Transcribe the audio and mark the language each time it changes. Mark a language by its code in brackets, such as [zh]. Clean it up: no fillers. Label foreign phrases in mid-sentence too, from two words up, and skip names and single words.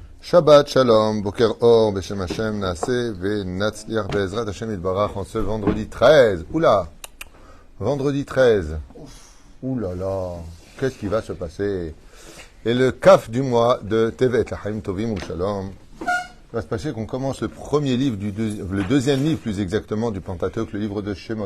[he] שבת שלום, בוקר אור, בשם השם, נעשה ונצליח בעזרת השם יתברך, [fr] en ce vendredi 13. Oula, vendredi 13. Oula là, qu'est-ce qui va se passer? Et le kaf du mois de Tevet, [he] לחיים טובים ושלום, [fr] il va se passer qu'on commence le premier livre, le deuxième livre plus exactement du Pentateuque, le livre de Shemot.